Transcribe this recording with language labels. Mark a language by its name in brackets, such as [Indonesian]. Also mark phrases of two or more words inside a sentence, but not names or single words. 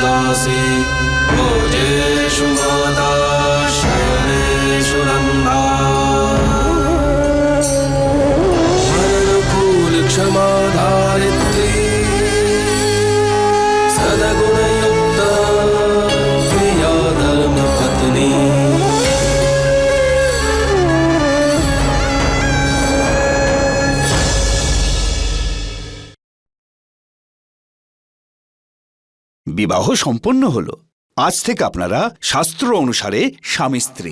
[Sanskrit] वासी भोजेषु माता शयनेषु रम्भा मननुकूल क्षमा धारित्री सद्गुणयुक्ता प्रिया धर्मपत्नी [Bangla] বিবাহ সম্পন্ন হলো। আজ থেকে আপনারা শাস্ত্র অনুসারে স্বামী স্ত্রী।